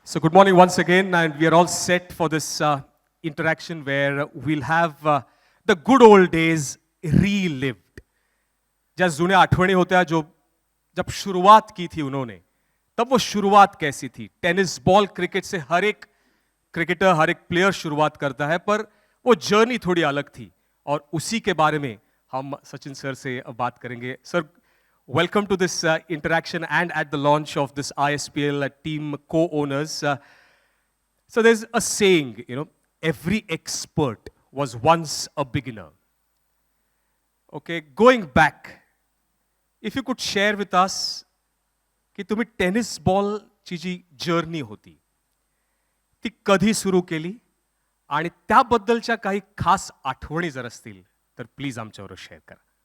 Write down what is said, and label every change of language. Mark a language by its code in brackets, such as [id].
[en] So good morning once again, and we are all set for this interaction where we'll have the good old days relived. [hi] जैसे [mr] जुने आठवने [hi] होते हैं जो जब शुरुआत की थी उन्होंने, तब वो शुरुआत कैसी थी? टेनिस बॉल क्रिकेट से हर एक क्रिकेटर, हर एक प्लेयर शुरुआत करता है, पर वो जर्नी थोड़ी अलग थी और उसी के बारे में हम सचिन सर से बात करेंगे. [en] Sir, welcome to this interaction and at the launch of this ISPL team co-owners. So there's a saying, every expert was once a beginner. Okay, going back, if you could share with us [mr] की तुम्ही tennis बॉलची जी journey होती ती कधी सुरू केली आणि त्याबद्दलच्या काही खास आठवणी जर असतील तर प्लीज आमच्याबरोबर शेअर करा.